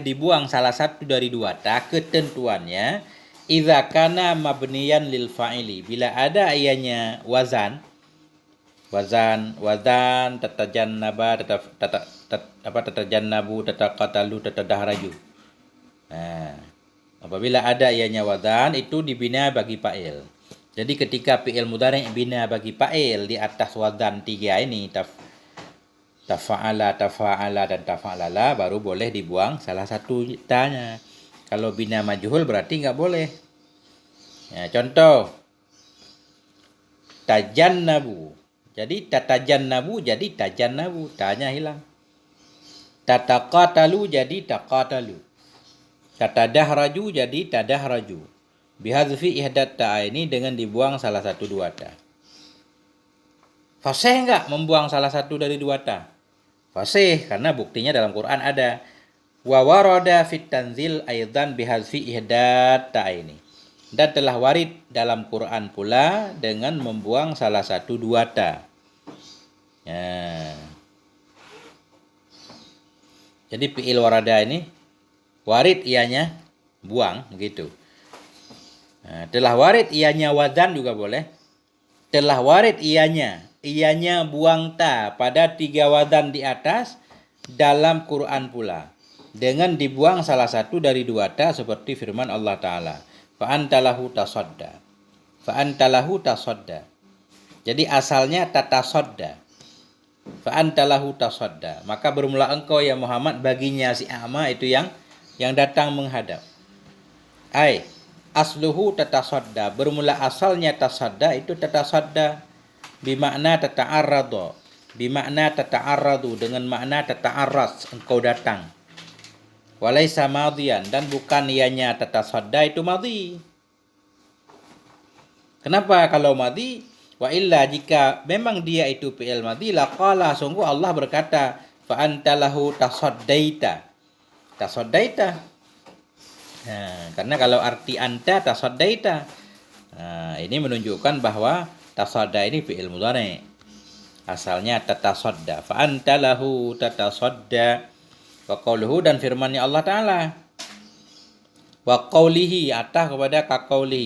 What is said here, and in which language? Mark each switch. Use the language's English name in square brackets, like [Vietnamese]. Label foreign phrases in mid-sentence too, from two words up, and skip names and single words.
[Indonesian] dibuang salah satu dari dua ta, ketentuannya [Arabic] إذا كان مبنيا للفاعل, [Indonesian] bila ada ianya wazan [Arabic] تتجنب تتجنب تتقاتل تتدحرج. [Indonesian] Apabila ada ianya wadan, itu dibina bagi fa'il. Jadi ketika [Arabic] فعل مضارع' [Indonesian] bina bagi fa'il di atas wadan 3 ini, [Arabic] تفعل تفاعل, [Indonesian] dan tafa'lala, baru boleh dibuang salah satu tanya. Kalau bina majhul berarti nggak boleh. Ya, contoh, tajannabu. Jadi tatajannabu jadi tajannabu, tanya hilang. Tataqatalu jadi taqatalu. Tatadahraju jadi tadahraju. [Arabic] بحذف إحدى التاء [Indonesian] ini dengan dibuang salah satu dua ta. Fasih enggak membuang salah satu dari dua ta? Fasih, karena buktinya dalam Quran ada. [Arabic] وورد في التنزيل أيضا بحذف إحدى التاءين. [Indonesian] Dan telah warid dalam Quran pula dengan membuang salah satu dua ta. Ya. Jadi fi'il warada ini warid ianya buang begitu. Nah, telah warid ianya wadan juga boleh. Telah warid ianya buang ta pada 3 wadan di atas dalam Quran pula. Dengan dibuang salah satu dari 2 ta seperti firman Allah Ta'ala. [Arabic] فأنت له تصدى. فأنت له تصدى. Jadi asalnya tatasadda. فأنت له تصدى. [Indonesian] Maka bermula engkau ya Muhammad baginya si a'ma itu yang datang menghadap. [Arabic] أصله تتصدى, [Indonesian] bermula asalnya tasadda itu tatasadda [Arabic] بمعنى تتعرض، بمعنى تتعرض, [Indonesian] dengan makna tata'arras, engkau datang. [Arabic] وليس ماضيا, [Indonesian] dan bukan ianya tatasadda itu madhi. Kenapa kalau madhi? [Arabic] وإلا, [Indonesian] jika memang dia itu [Arabic] فعل ماض, [Indonesian] laqala, sungguh Allah berkata, [Arabic] فأنت له تصديت. Tasaddaita. [Indonesian] Nah, karena kalau arti [Arabic] أنت تصديت, [Indonesian] ini menunjukkan bahwa tasadda ini [Arabic] فعل مضارع'. [Indonesian] Asalnya tatasadda. [Arabic] فأنت له تتصدى. وقوله, [Indonesian] dan firman-Nya Allah Ta'ala. [Arabic] وقوله, [Indonesian] atah kepada ka qaulihi.